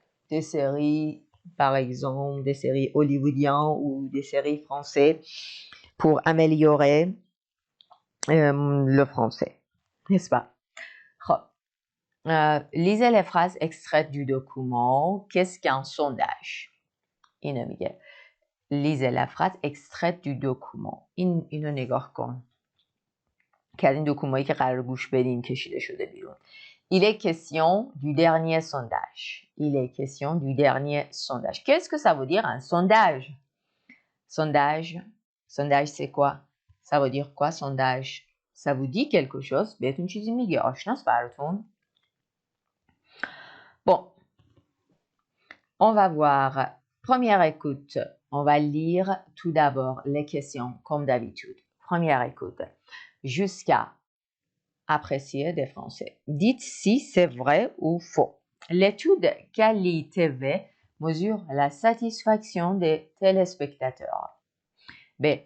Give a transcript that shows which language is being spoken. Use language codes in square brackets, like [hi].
[fr] Des séries, par exemple, des séries hollywoodiennes ou des séries françaises pour améliorer le français, n'est-ce pas? Lisez les phrases extraites du document. Qu'est-ce qu'un sondage? [fa] اینو میگه [fr] lisez la phrase extraite du document. [fa] اینو نگاه کن که از این دکومایی که قرار گوش بدیم کشیده شده بیرون. [fr] Il est question du dernier sondage. Il est question du dernier sondage. Qu'est-ce que ça veut dire un sondage? Sondage c'est quoi? Ça veut dire quoi sondage? Ça vous dit quelque chose? [fa] بهتون چیزی میگه؟ آشناست براتون؟ [fr] Bon, on va voir. Première écoute. On va lire tout d'abord les questions comme d'habitude. Première écoute. Jusqu'à apprécier des Français. Dites si c'est vrai ou faux. L'étude Quali-TV mesure la satisfaction des téléspectateurs. B.